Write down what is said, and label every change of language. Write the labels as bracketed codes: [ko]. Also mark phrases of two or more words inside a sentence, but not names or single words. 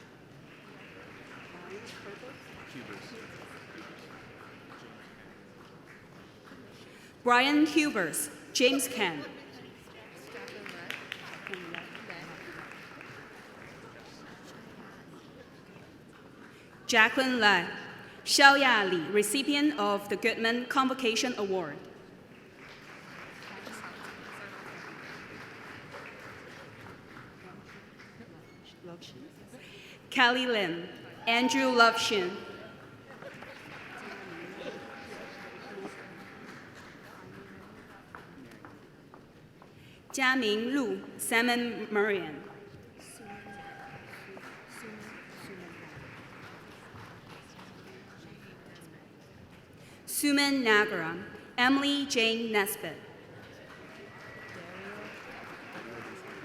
[en] Brian Hubers, James Ken. Jacqueline Lai, Xiaoya Li, recipient of the Goodman Convocation Award. Kelly Lim, Andrew Lovshin. Jiaming Lu, Simon Marian. Suman Nagara, Emily Jane Nesbitt.